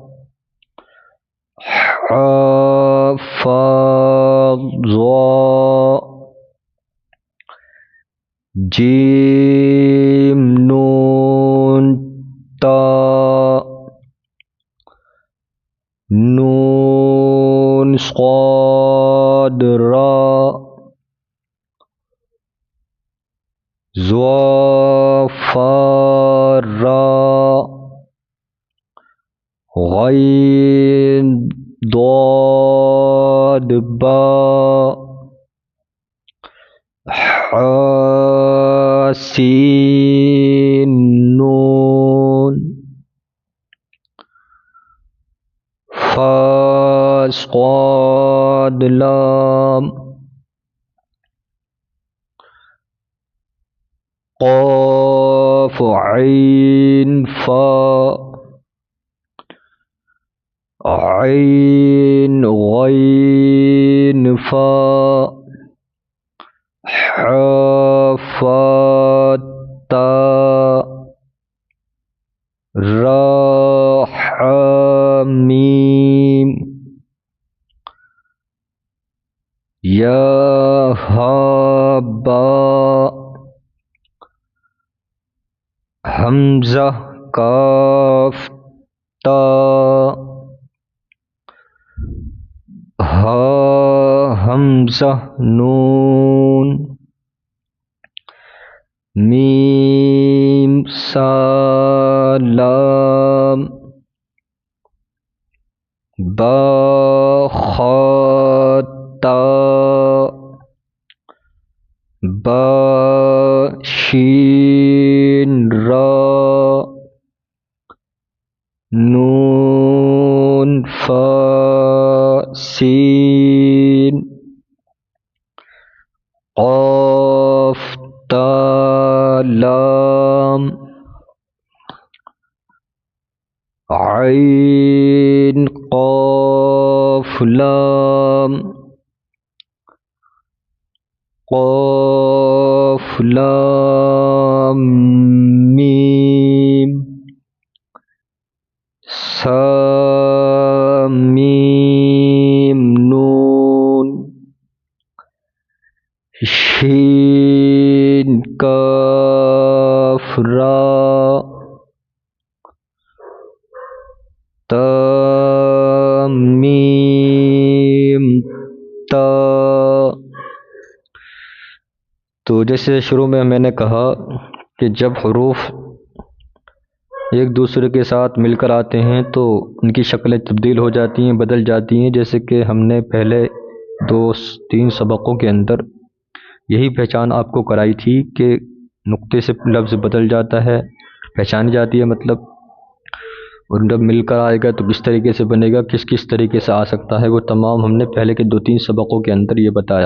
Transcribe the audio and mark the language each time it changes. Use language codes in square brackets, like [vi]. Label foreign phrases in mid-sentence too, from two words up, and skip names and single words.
[ar] حا فا ضا، جیم نون تا، نون صاد را، ضا فا را، غین ضاد با، حا سین نون، فا صاد لام، قاف عین فا، عین غین فا، حا فا تا، را حا میم، یا ہا با، حمزہ کاف تا، ہا حمزہ نون، میم سا لام، با خا تا، با شین را، نون فا سین، قاف تا لام، عین قاف لام، قاف لام میم، سا میم نون، شین کاف را، تا میم تا. [ur] تو جیسے شروع میں میں نے کہا کہ جب حروف ایک دوسرے کے ساتھ مل کر آتے ہیں تو ان کی شکلیں تبدیل ہو جاتی ہیں، بدل جاتی ہیں. جیسے کہ ہم نے پہلے 2-3 سبقوں کے اندر یہی پہچان آپ کو کرائی تھی کہ نقطے سے لفظ بدل جاتا ہے، پہچانی جاتی ہے مطلب، اور جب مل کر آئے گا تو کس طریقے سے بنے گا، کس کس طریقے سے آ سکتا ہے، وہ تمام ہم نے پہلے کے 2-3 سبقوں کے اندر یہ بتایا.